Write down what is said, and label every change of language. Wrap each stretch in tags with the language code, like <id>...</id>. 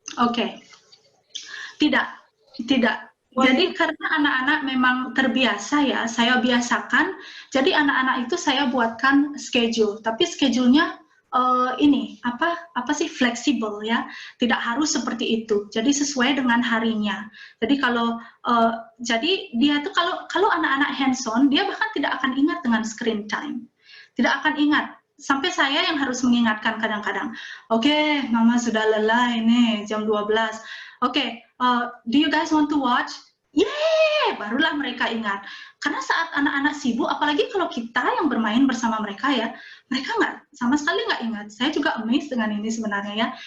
<id>Oke. Tidak. Jadi karena anak-anak memang terbiasa ya, saya biasakan, jadi anak-anak itu saya buatkan schedule, tapi schedule-nya ini apa sih fleksibel ya, tidak harus seperti itu. Jadi sesuai dengan harinya. Jadi kalau jadi dia tuh kalau anak-anak hands-on, dia bahkan tidak akan ingat dengan screen time, tidak akan ingat. Sampai saya yang harus mengingatkan kadang-kadang. Oke, mama sudah lelah ini jam 12.</id> <en>Oke, do you guys want to watch?</en> <id>Yeay, barulah mereka ingat. Karena saat anak-anak sibuk, apalagi kalau kita yang bermain bersama mereka ya, mereka sama sekali nggak ingat. Saya juga amazed dengan ini sebenarnya ya.</id>